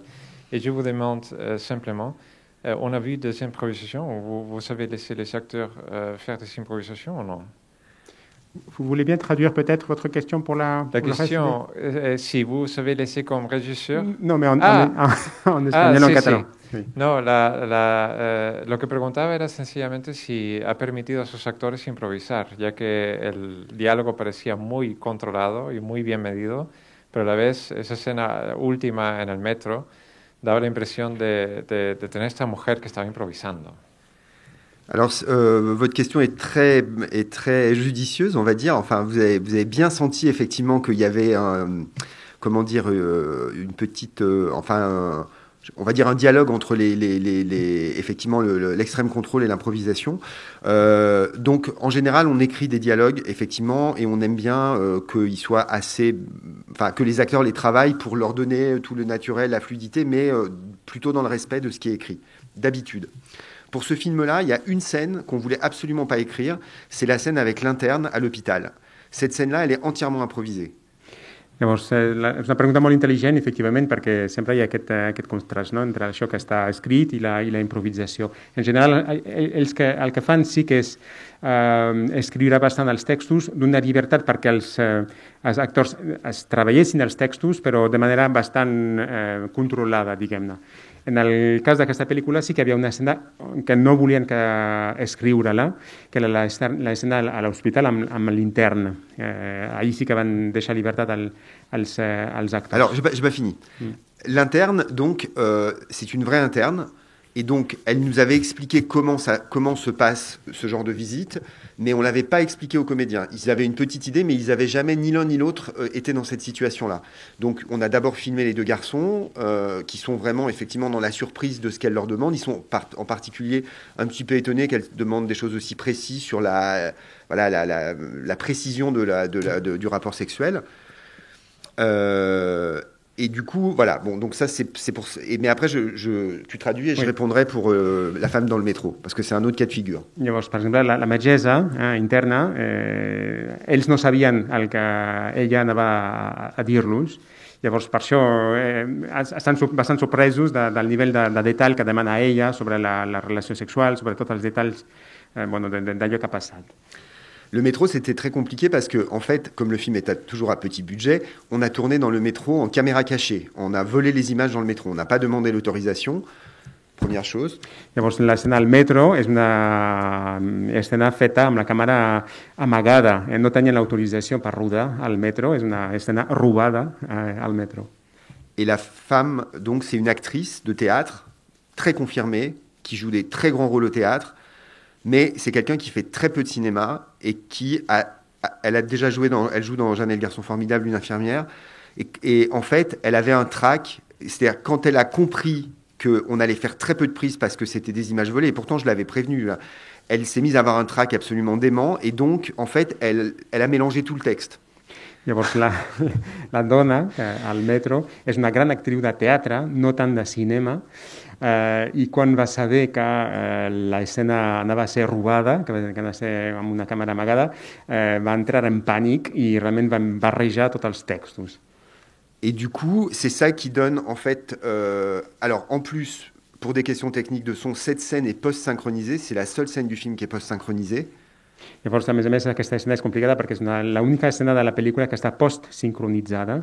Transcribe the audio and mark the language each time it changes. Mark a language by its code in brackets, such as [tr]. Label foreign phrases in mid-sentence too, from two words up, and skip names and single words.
[fr] Et je vous demande simplement, on a vu des improvisations, vous savez laisser les acteurs faire des improvisations ou non? Vous voulez bien traduire peut-être votre question pour la question, si vous savez laisser comme régisseur. [es] No, mais en español o en catalán. Sí. No, lo que preguntaba era sencillamente si ha permitido a sus actores improvisar, ya que el diálogo parecía muy controlado y muy bien medido, pero a la vez esa escena última en el metro daba la impresión de tener esta mujer que estaba improvisando. [fr] Alors, votre question est très judicieuse, on va dire. Enfin, vous avez bien senti effectivement qu'il y avait une petite, on va dire un dialogue entre effectivement l'extrême contrôle et l'improvisation. Donc, en général, on écrit des dialogues effectivement, et on aime bien qu'ils soient que les acteurs les travaillent pour leur donner tout le naturel, la fluidité, mais plutôt dans le respect de ce qui est écrit, d'habitude. Pour ce film-là, il y a une scène qu'on voulait absolument pas écrire, c'est la scène avec l'interne à l'hôpital. Cette scène-là, elle est entièrement improvisée. [ca] Llavors, és una pregunta molt intel·ligent, efectivament, perquè sempre hi ha aquest contrast, no?, entre això que està escrit i la improvisació. En general, el que fan sí que és escriure bastant els textos d'una llibertat perquè els actors es treballessin els textos, però de manera bastant controlada, diguem-ne. En el cas d'aquesta pel·lícula sí que hi havia una escena que no volien escriure-la, que era l'escena a l'hospital amb l'intern. Allí sí que van deixar llibertat als actors. [fr] Alors, j'ai pas fini. L'interne, donc, c'est une vraie interne. Et donc, elle nous avait expliqué comment se passe ce genre de visite, mais on ne l'avait pas expliqué aux comédiens. Ils avaient une petite idée, mais ils n'avaient jamais, ni l'un ni l'autre, été dans cette situation-là. Donc, on a d'abord filmé les 2 garçons, qui sont vraiment, effectivement, dans la surprise de ce qu'elle leur demande. Ils sont en particulier un petit peu étonnés qu'elle demande des choses aussi précises sur la précision du rapport sexuel. Et du coup, voilà. Bon, donc ça, c'est pour. Mais après, tu traduis et je répondrai pour la femme dans le métro, parce que c'est un autre cas de figure. [ca] Llavors, per exemple, la metgessa interna, ells no sabien el que ella anava a dir-los. Llavors, per això estan bastant sorpresos del nivell de detall que demana ella sobre la relació sexual, sobre tots els detalls d'allò que ha passat. [fr] Le métro, c'était très compliqué parce que, en fait, comme le film est toujours à petit budget, on a tourné dans le métro en caméra cachée. On a volé les images dans le métro. On n'a pas demandé l'autorisation. Première chose. [ca] Llavors, l'escena al metro és una escena feta amb la càmera amagada. No tenien l'autorització per rodar al metro. És una escena robada al metro. [fr] Et la femme, donc, c'est une actrice de théâtre très confirmée, qui joue des très grands rôles au théâtre. Mais c'est quelqu'un qui fait très peu de cinéma et elle a déjà joué elle joue dans Jeanne et le garçon formidable, une infirmière. Et en fait, elle avait un trac. C'est-à-dire, quand elle a compris qu'on allait faire très peu de prises parce que c'était des images volées, et pourtant je l'avais prévenue, là, elle s'est mise à avoir un trac absolument dément. Et donc, en fait, elle a mélangé tout le texte. [ca] Llavors, la dona, al metro, és una gran actriu de teatre, no tant de cinema, i quan va saber que l'escena anava a ser robada, que anava a ser amb una càmera amagada, va entrar en pànic i realment va barrejar tots els textos. [fr] Et du coup, c'est ça qui donne, en fait... alors, en plus, pour des questions techniques de son, cette scène est post-synchronisée. C'est la seule scène du film qui est post-synchronisée. [ca] Llavors, a més, aquesta escena és complicada perquè és l'única escena de la pel·lícula que està post-sincronitzada.